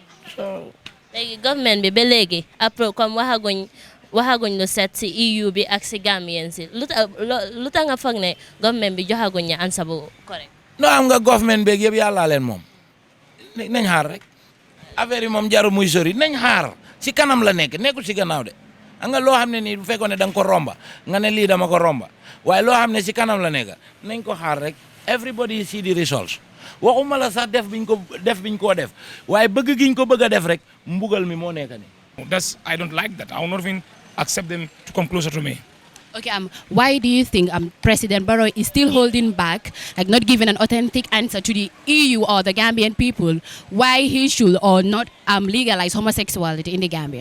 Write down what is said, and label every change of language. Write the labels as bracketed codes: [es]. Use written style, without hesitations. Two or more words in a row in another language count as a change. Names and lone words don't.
[wo] léegi government bi ba léegi [fr] après comme [wo] waxaguñ lu set si EU bi ak si Gambien si lu tax nga foog ne government bi joxaguñ ñu ansa bu correct. no am nga government beeg yëpp yàllaa leen moom nañ xaar rek affaire yi moom jaru muy sori nañ xaar si kanam la nekkul si gannaaw de nga loo xam ne nii bu fekkoon ne da nga ko romba nga ne lii dama ko romba waaye loo xam ne si kanam la nekk nañ ko xaar rek [en] everybody see the results [wo] waxuma la sax def biñ koo def waaye bëgg giñ ko bëgg a def rek mbugal mi moo nekk ni. [en] I don't like that. I will not even accept them to come closer to me. Okay, why do you think President Barrow is still holding back, like not giving an authentic answer to the EU or the Gambian people, why he should or not legalize homosexuality in the Gambia?